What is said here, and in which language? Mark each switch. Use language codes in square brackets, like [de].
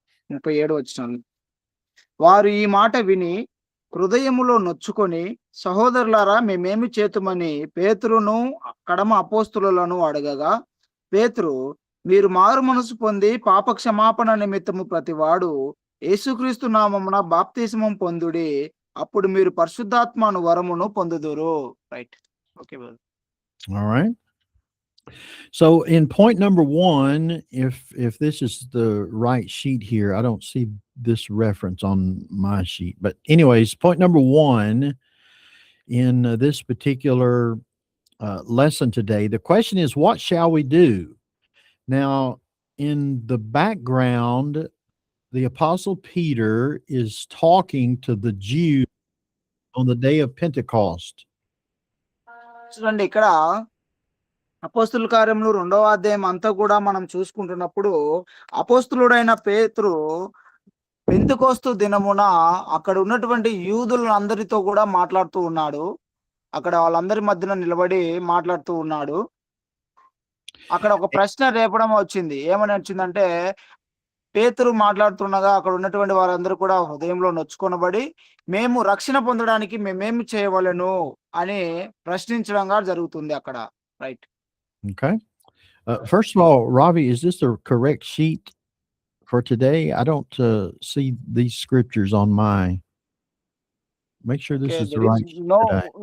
[te] 37 వచనాలు. వారు ఈ మాట విని హృదయములో నొచ్చుకొని, సహోదరులారా మేమేమి చేతుమని పేతురును కడమ అపోస్తులను అడగగా, పేతురు, మీరు మారు మనసు పొంది పాప క్షమాపణ నిమిత్తము ప్రతివాడు యేసుక్రీస్తు నామమున బాప్తిస్మం పొందుడి, అప్పుడు మీరు పరిశుద్ధాత్మను వరమును పొందుదురు. [en] Right. Okay. All right. So in point number 1, if this is the right sheet here, I don't see this reference on my sheet. But anyways, point number 1 in this particular lesson today, the question is, what shall we do? Now, in the background, the Apostle Peter is talking to the Jews on the day of Pentecost. [te] చూడండి ఇక్కడ అపోస్తుల కార్యములు 2వ అధ్యాయం అంతా కూడా మనం చూసుకుంటున్నప్పుడు అపోస్తులుడైన పేతురు పెంతెకోస్తు దినమున అక్కడ ఉన్నటువంటి యూదులందరితో కూడా మాట్లాడుతూ ఉన్నాడు. అక్కడ వాళ్ళందరి మధ్యన నిలబడి మాట్లాడుతూ ఉన్నాడు. అక్కడ ఒక ప్రశ్న రేపడం వచ్చింది. ఏమని వచ్చిందంటే, పేతురు మాట్లాడుతుండగా అక్కడ ఉన్నటువంటి వారందరూ కూడా హృదయంలో నొచ్చుకొనబడి, మేము రక్షణ పొందడానికి మేమేమి చేయవలెను అని ప్రశ్నించడంగా జరుగుతుంది అక్కడ. [en] Right. Okay. First of all, Ravi, is this the correct sheet for today? I don't see these scriptures on my. Make sure this Okay, is the right sheet today.